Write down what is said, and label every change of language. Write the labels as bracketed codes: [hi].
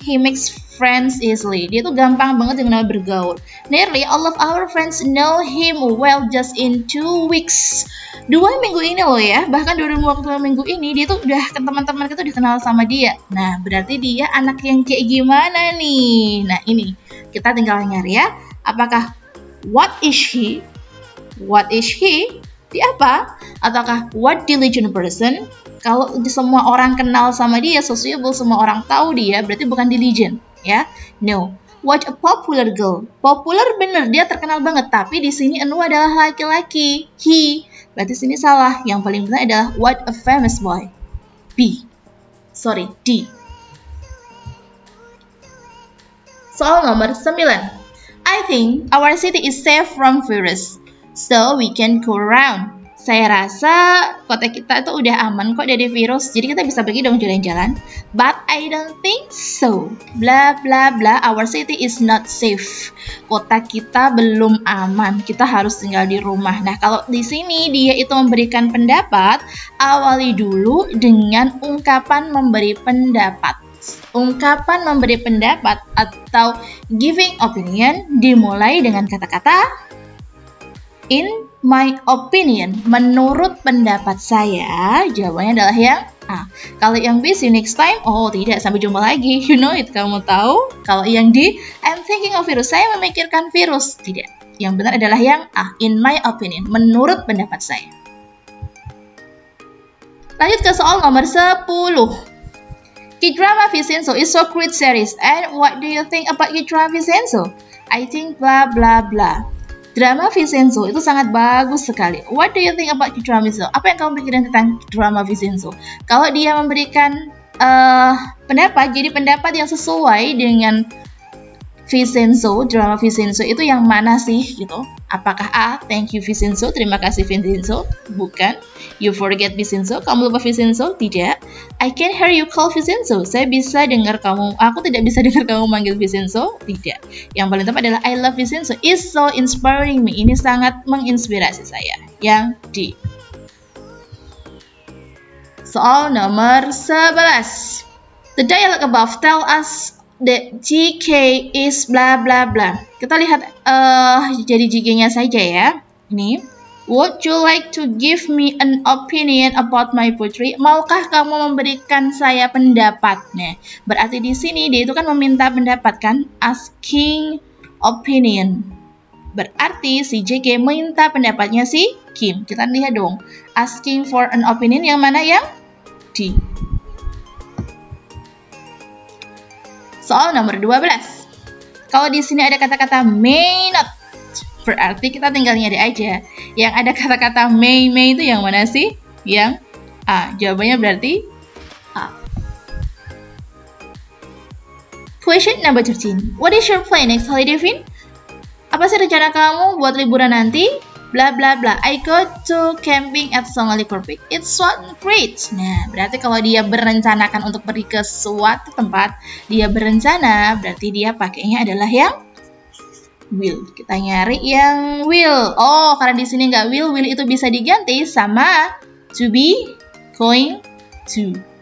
[en] He makes friends easily. [id] Dia tuh gampang banget dengan bergaul. [en] Nearly all of our friends know him well just in 2 weeks. [id] 2 minggu ini loh ya. Bahkan dalam waktu 2 minggu ini dia tuh udah teman-teman kita udah kenal sama dia. Nah, berarti dia anak yang kayak gimana nih? Nah, ini kita tinggal nyari ya. Apakah [en] what is he? What is he? [id] Dia apa? Ataukah [en] what diligent person? [id] Kalau semua orang kenal sama dia, sociable, semua orang tahu dia, berarti bukan diligent, ya? No. [en] What a popular girl. Popular [id] bener, dia terkenal banget. Tapi di sini anu adalah laki-laki. He. Berarti sini salah. Yang paling benar adalah [en] what a famous boy. B. Sorry, D. [id] Soal nomor 9. [en] I think our city is safe from virus. So we can go around. [id] Saya rasa kota kita itu udah aman kok dari virus, jadi kita bisa pergi dong jalan-jalan. [en] But I don't think so. Bla bla bla, our city is not safe. [id] Kota kita belum aman, kita harus tinggal di rumah. Nah, kalau di sini dia itu memberikan pendapat, awali dulu dengan ungkapan memberi pendapat. Ungkapan memberi pendapat atau [en] giving opinion [id] dimulai dengan kata-kata [en] in my opinion, [id] menurut pendapat saya. Jawabannya adalah yang A. Kalau yang B, [en] see you next time. [id] Oh tidak, sampai jumpa lagi. [en] You know it, [id] kamu tahu. Kalau yang D, [en] I'm thinking of virus, [id] saya memikirkan virus. Tidak, yang benar adalah yang A, [en] in my opinion, [id] menurut pendapat saya. Lanjut ke soal nomor 10. [en] K-drama Vincenzo is so great series, and what do you think about K-drama Vincenzo? I think [id] bla bla bla. Drama Vincenzo itu sangat bagus sekali. [en] What do you think about K-drama Vincenzo? [id] Apa yang kamu pikirkan tentang drama Vincenzo? Kalau dia memberikan pendapat, jadi pendapat yang sesuai dengan Vincenzo, drama Vincenzo itu yang mana sih gitu? Apakah A, [en] thank you Vincenzo, [id] terima kasih Vincenzo? Bukan. [en] You forget Vincenzo, [id] kamu lupa Vincenzo? Tidak. [en] I can hear you call Vincenzo. [id] Saya bisa dengar kamu, aku tidak bisa dengar kamu manggil Vincenzo? Tidak. Yang paling tepat adalah [en] I love Vincenzo. It's so inspiring me. [id] Ini sangat menginspirasi saya. Yang D. Soal nomor 11. [en] The dialogue above tell us that GK is bla bla bla. [id] Kita lihat jadi GK-nya saja ya. [en] Ini, would you like to give me an opinion about my poetry? [id] Maukah kamu memberikan saya pendapatnya? Berarti di sini dia itu kan meminta pendapat kan? [en] Asking opinion. [id] Berarti si JK minta pendapatnya si Kim. Kita lihat dong. [en] Asking for an opinion [id] yang mana yang D. Soal nomor 12. Kalau di sini ada kata-kata may not, berarti kita tinggal nyari aja. Yang ada kata-kata may itu yang mana sih? Yang A. Jawabannya berarti A. [en] Question number 13. What is your plan next holiday, Vin? [id] Apa sih rencana kamu buat liburan nanti? Bla bla bla. [en] I go to camping at Songali Peak. It's so great. [id] Nah, berarti kalau dia berencanakan untuk pergi ke suatu tempat, dia berencana, berarti dia pakainya adalah yang will. Kita nyari yang will. Oh, karena di sini nggak will itu bisa diganti sama to be, going to.